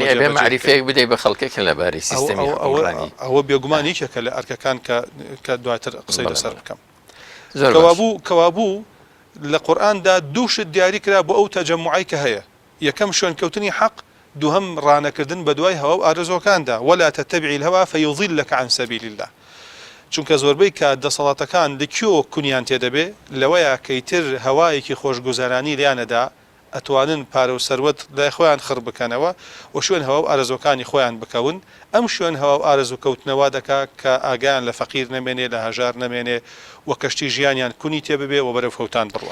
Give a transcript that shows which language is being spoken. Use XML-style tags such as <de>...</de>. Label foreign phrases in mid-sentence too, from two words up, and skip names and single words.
<ckb>معریفەیەک بدەیت بە خەڵکێک لەبارەی سیستەمی حکومڕانی ئەوە بێگومانیکە لە ئەرکەکان کە دواتر قسەی لەسەر بکەم کەوابوو لە قورئاندا دووشت دیاری کرا بۆ ئەو تەجەموعی کە هەیە یەکەم شوێنکەوتنی حەق دووهم ڕانەکردن بە دوای هەوا و ئارەزۆکاندا</ckb> <ar>ولا تتبع الهوى فيضلك عن سبيل الله</ar> <ckb>چونکە زۆربەی کە دەسەڵاتەکان لەکوێوە کونیان تێدەبێ لەوەیە کەیتر هەوایەکی خۆشگوزارانی لیانەدا ئەتوانن پارە و سەروەت لای خۆیان خڕ بکەنەوە و شوێن هەوا و ئارەزۆکانی خۆیان بکەون ئەم شوێن هەوا و ئارەزوو کەوتنەوە دەکا کە ئاگیان لە فەقیر نەمێنێ لە هەژار نەمێنێ و کەشتی ژیانیان کونی تێببێ و بەرەو فەوتان بڕوە</ckb>